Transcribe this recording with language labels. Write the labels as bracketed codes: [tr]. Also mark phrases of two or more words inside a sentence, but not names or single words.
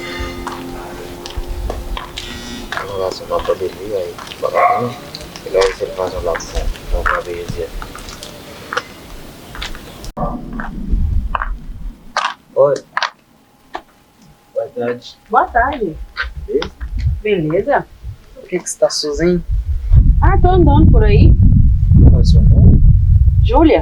[id] Kalau langsung apa dulu ya, bapaknya kalau observasi langsung mau ngapain aja. [pt] Oi. Boa tarde. Boa tarde. Beleza? Por que você tá sozinho? Ah, tô andando por aí. Qual é o seu nome? Júlia?